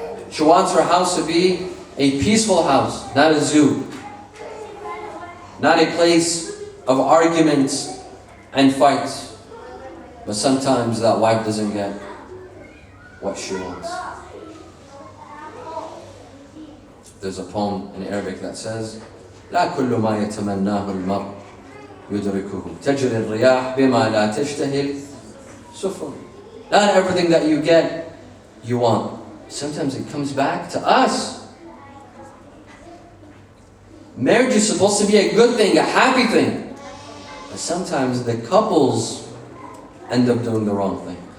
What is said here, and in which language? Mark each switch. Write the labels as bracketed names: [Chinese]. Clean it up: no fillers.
[English] She wants her house to be a peaceful house, not a zoo. Not a place of arguments and fights. But sometimes that wife doesn't get what she wants. There's a poem in Arabic that says, [Arabic] لا كل ما يتمناه المرء يدركه تجري الرياح بما لا تشتهي السفن. [English] Not everything that you get, you want. Sometimes it comes back to us. Marriage is supposed to be a good thing, a happy thing. But sometimes the couples end up doing the wrong thing.